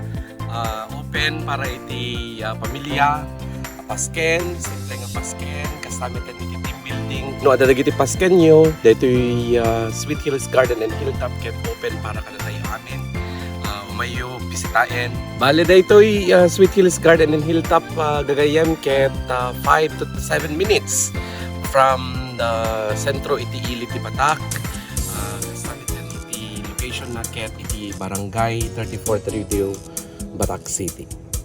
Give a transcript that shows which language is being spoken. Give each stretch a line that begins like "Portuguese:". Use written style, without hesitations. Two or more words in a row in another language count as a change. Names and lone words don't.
Iloko: Open para iti pamilya, pasken, simple nga pasken, kasama iti
English: team building.
Iloko: No, ada dagiti pasken nyo, dito ay Sweet Hills Garden and Hilltop kept open para kanatay amin. Umayo, bisitahin. Bale, dito ay Sweet Hills Garden and Hilltop gagayam ket
English: 5 to 7 minutes from the
Iloko: sentro iti Ili ti Batak. Na ket iti Barangay 34 Rio, Batak City.